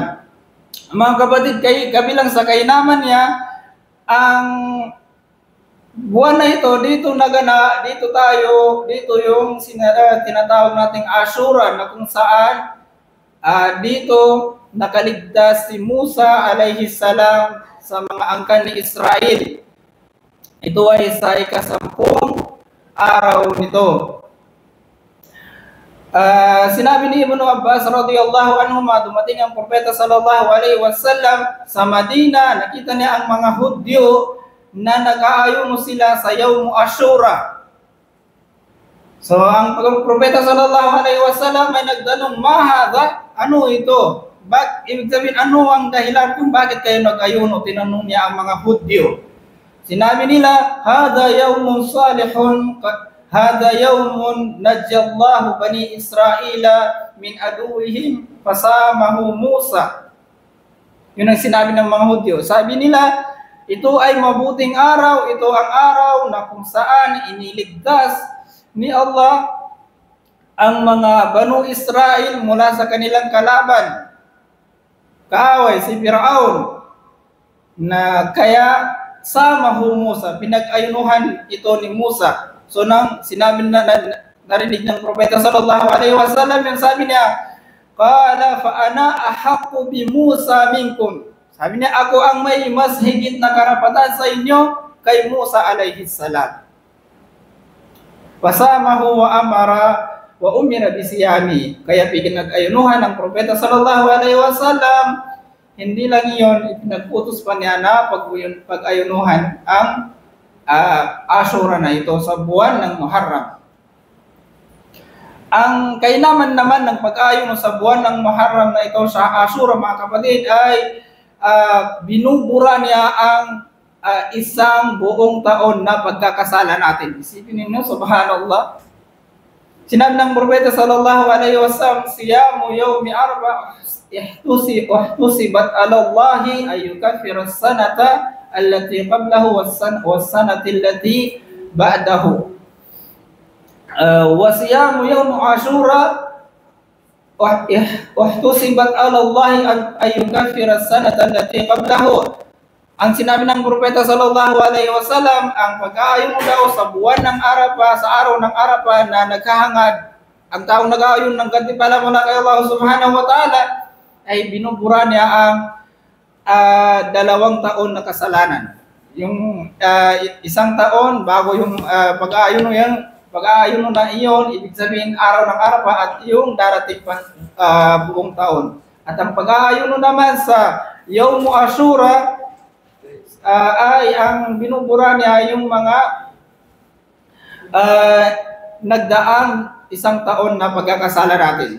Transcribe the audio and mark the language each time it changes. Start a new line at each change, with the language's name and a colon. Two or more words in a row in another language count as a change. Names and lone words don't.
Filipino: Mga kapatid, kabilang sa kainaman niya, ang buwan na ito, dito yung tinatawag nating Ashura, na kung saan dito nakaligtas si Musa
Arabic: عليه السلام
Filipino: sa mga angkan ni Israel. Ito ay sa ika-10 araw nito. Sinabi ni Ibn Abbas
Arabic: رضي الله عنه,
Filipino: dumating ang Propeta
Arabic: صلى الله عليه وسلم
Filipino: sa Madina, nakita niya ang mga Hudyo na nag-aayuno sila sa
Arabic: يوم عاشوراء.
Filipino: So ang Propeta
Arabic: صلى الله عليه وسلم
Filipino: ay nagtanong, mahada, ano ito? Ibig sabihin, ano ang dahilan kung bakit kayo nag-ayuno? Tinanong niya ang mga Hudyo. Sinabi nila,
Arabic: هذا يوم صالح، هذا يوم نجى الله بني إسرائيل من عدوهم فصامه موسى.
Filipino: Yun ang sinabi ng mga Hudyo. Sabi nila, ito ay mabuting araw, ito ang araw na kung saan iniligtas ni Allah ang mga Banu Israel mula sa kanilang kalaban, kaaway si Firaun, na kaya samahu Musa, pinag-ayunuhan ito ni Musa. So nang sinabi na narinig ng Propeta
Arabic: صلى الله عليه وسلم,
Filipino: yung sabi niya,
Arabic: قال فأنا أحق بموسى منكم.
Filipino: Sabi niya, ako ang may mas higit na karapatan sa inyo kay Musa
Arabic: عليه السلام. فصامه وأمر وأمر بالصيام.
Filipino: Kaya pinag-ayunuhan ng Propeta
Arabic: صلى الله عليه وسلم,
Filipino: hindi lang iyon, ipinagputos pa niya na pag-ayunuhan ang Ashura na ito sa buwan ng Muharram. Ang kainaman naman ng pag-ayuno sa buwan ng Muharram na ito sa Ashura, mga kapatid, ay binubura niya ang isang buong taon na pagkakasala natin. Isipin ninyo, subhanallah. Sinabi ng Propeta
Arabic: صلى الله عليه وسلم، صيام يوم عرفة احتسب على الله أن يكفر السنة التي قبله والسنة التي بعده. وصيام يوم عاشوراء احتسب على الله أن يكفر السنة التي قبله.
Filipino: Ang sinabi ng Propeta
Arabic: صلى الله عليه وسلم,
Filipino: ang pag-aayon daw sa buwan ng Arafah, sa araw ng Arafah na naghahangad, ang taong nag-aayon ng gantimpala mula kay
Arabic: الله سبحانه وتعالى,
Filipino: ay binubura niya ang 2 taon na kasalanan. Yung isang taon bago yung pag-aayon na iyon, ibig sabihin araw ng Arafah at yung darating pa buong taon. At ang pag-aayon naman sa
Arabic: يوم عاشوراء,
Filipino: ay ang binubura niya yung mga nagdaang 1 taon na pagkakasala natin.